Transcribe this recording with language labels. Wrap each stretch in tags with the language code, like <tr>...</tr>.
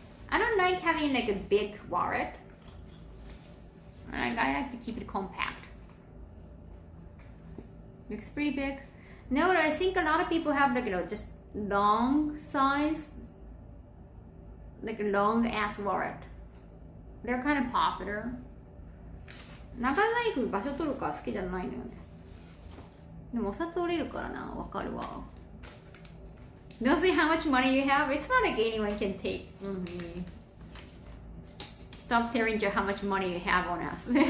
<en>I don't like having like a big wallet. I like to keep it compact. Looks pretty big. No, I think a lot of people have like just long size, like a long ass wallet. They're kind of popular.</en> <ja>長財布場所取るから好きじゃないのよね。でもお札折れるからな、わかるわ。</ja> <en>Don't see how much money you have. It's not like anyone can take from me. Stop telling you how much money you have on us.</en>